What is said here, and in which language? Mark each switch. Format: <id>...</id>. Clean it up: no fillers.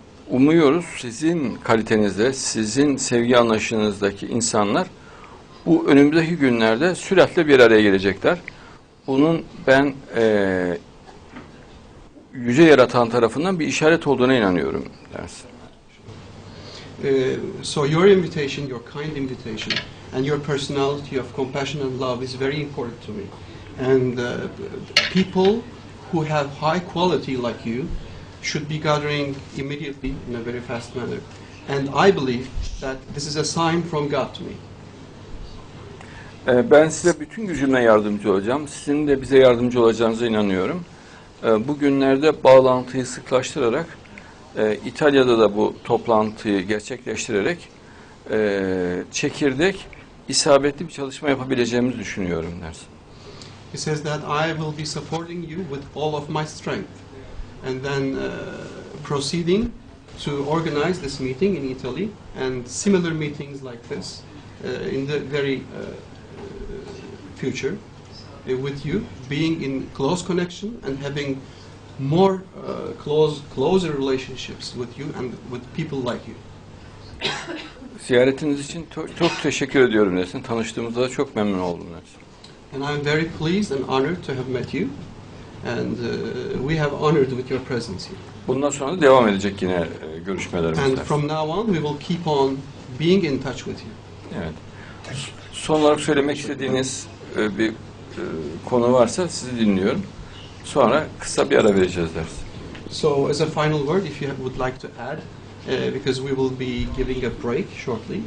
<tr>Umuyoruz sizin kalitenizde, sizin sevgi anlayışınızdaki insanlar bu önümüzdeki günlerde süratle bir araya gelecekler. Bunun ben yüce yaratan tarafından bir işaret olduğuna inanıyorum dersin.</tr> <en>So your invitation, your kind invitation, and your personality of compassion and love is very important to me. And people who have high quality like you should be gathering immediately in a very fast manner. And I believe that this is a sign from God to me.</en> <tr>Ben size bütün gücümle yardımcı olacağım. Sizin de bize yardımcı olacağınıza inanıyorum. Bugünlerde bağlantıyı sıklaştırarak İtalya'da da bu toplantıyı gerçekleştirerek çekirdek isabetli bir çalışma yapabileceğimizi düşünüyorum dersin.</tr> <en>He says that I will be supporting you with all of my strength, and then proceeding to organize this meeting in Italy and similar meetings like this in the very future with you, being in close connection and having more closer relationships with you and with people like you.</en> <tr>Ziyaretiniz için çok teşekkür ediyorum dersin. Tanıştığımızda da çok memnun oldum dersin.</tr> <en>And I'm very pleased and honored to have met you, and we have honored with your presence here.</en> <tr>Bundan sonra da devam edecek yine görüşmelerimiz.</tr> <en>And from now on, we will keep on being in touch with you.</en> <tr>Evet. Son olarak söylemek istediğiniz bir konu varsa sizi dinliyorum. Sonra kısa bir ara vereceğiz dersin.</tr> <en>So, as a final word, if you would like to add, because we will be giving a break shortly.</en>